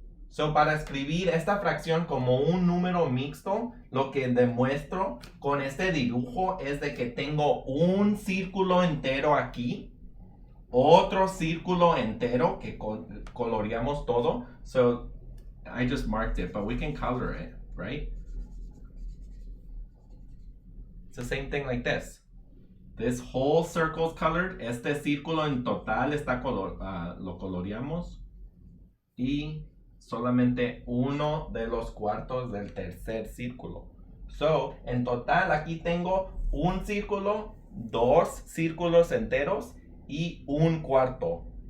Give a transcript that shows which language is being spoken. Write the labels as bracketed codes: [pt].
[es] So, para escribir esta fracción como un número mixto, lo que demuestro con este dibujo es de que tengo un círculo entero aquí, otro círculo entero que coloreamos todo. [en] So, I just marked it, but we can color it, right? It's the same thing like this. This whole circle is colored. [es] Este círculo en total está lo coloreamos. Y solamente uno de los cuartos del tercer círculo. So, en total aquí tengo un círculo, 2 círculos enteros y un cuarto.